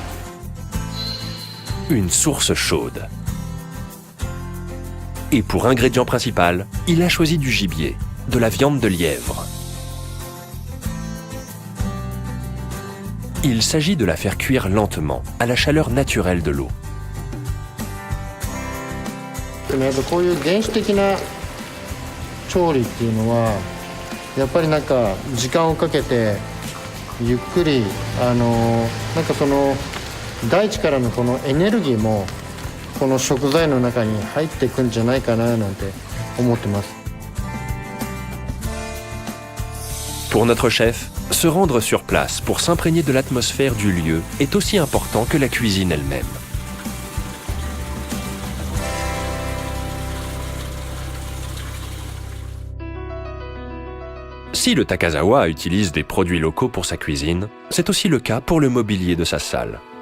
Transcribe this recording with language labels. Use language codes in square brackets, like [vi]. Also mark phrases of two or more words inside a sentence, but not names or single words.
[fr] Une source chaude. Et pour ingrédient principal, il a choisi du gibier, de la viande de lièvre. Il s'agit de la faire cuire lentement, à la chaleur naturelle de l'eau. [ja] でもやっぱこういう原始的な調理っていうのはやっぱりなんか時間をかけてゆっくりなんかその大地からのこのエネルギーもこの食材の中に入っていくんじゃないかななんて思ってます。 [fr] Pour notre chef, se rendre sur place pour s'imprégner de l'atmosphère du lieu est aussi important que la cuisine elle-même. Si le Takazawa utilise des produits locaux pour sa cuisine, c'est aussi le cas pour le mobilier de sa salle.